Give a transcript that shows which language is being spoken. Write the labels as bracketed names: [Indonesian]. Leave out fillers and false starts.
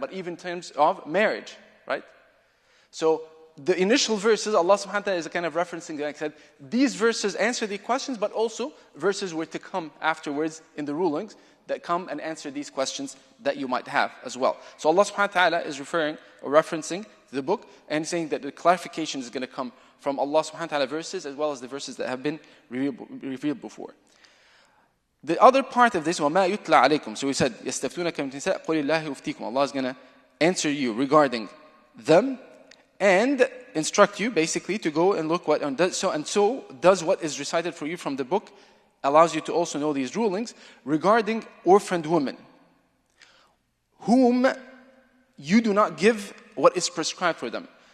[English] But even in terms of marriage, right? So the initial verses, Allah subhanahu wa ta'ala is kind of referencing, like I said, these verses answer the questions, but also verses were to come afterwards in the rulings that come and answer these questions that you might have as well. So Allah subhanahu wa ta'ala is referring or referencing the book and saying that the clarification is going to come from Allah subhanahu wa ta'ala verses as well as the verses that have been revealed before. The other part of this, [Arabic] وَمَا يُتْلَى عَلَيْكُمْ. [English] So we said, [Arabic] يَسْتَفْتُونَكَ مِنْ النِّسَاءِ قُلِ اللَّهُ يُفْتِيكُمْ. [English] Allah is going to answer you regarding them and instruct you basically to go and look what so does what is recited for you from the book, allows you to also know these rulings regarding orphaned women whom you do not give what is prescribed for them.